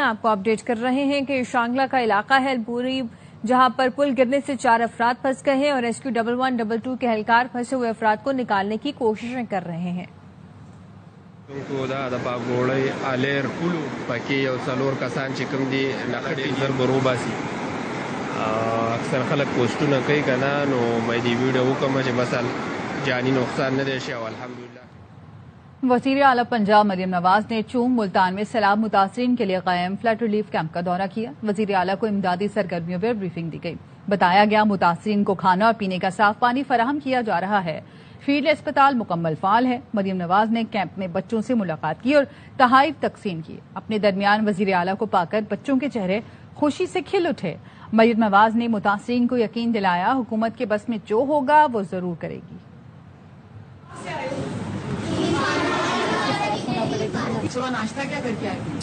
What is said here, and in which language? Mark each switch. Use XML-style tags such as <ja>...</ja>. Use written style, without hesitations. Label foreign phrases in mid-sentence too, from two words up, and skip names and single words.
<ur>آپ کو اپڈیٹ کر رہے ہیں کہ شانگلہ کا علاقہ ہے الپوری، جہاں پر پل گرنے سے 4 افراد پھنس گئے ہیں اور ریسکیو 11 22 کے اہلکار پھنسے ہوئے افراد کو نکالنے کی کوششیں کر رہے ہیں.</ur> <ps>اکثر خلک پوسټونه کوي کنه نو مې دی ویډیو وکم چې مثلا جانی نقصان نه دی شو الحمدلله۔</ps> <ur>وزیر اعلیٰ پنجاب مریم نواز نے چونگ ملتان میں سیلاب متاثرین کے لیے قائم</ur> <en>flood relief camp</en> <ur>کا دورہ کیا. وزیر اعلیٰ کو امدادی سرگرمیوں پر بریفنگ دی گئی۔ بتایا گیا متاثرین کو کھانا اور پینے کا صاف پانی فراہم کیا جا رہا ہے. فیلڈ اسپتال مکمل فعال ہے۔ مریم نواز نے کیمپ میں بچوں سے ملاقات کی اور تحائف تقسیم کی۔ اپنے درمیان وزیر اعلیٰ کو پا کر بچوں کے چہرے خوشی سے کھل اٹھے۔ مریم نواز نے متاثرین کو یقین دلایا حکومت کے بس میں جو ہوگا وہ ضرور کرے گی۔ صبح ناشتہ کیا کر کے آئے؟</ur>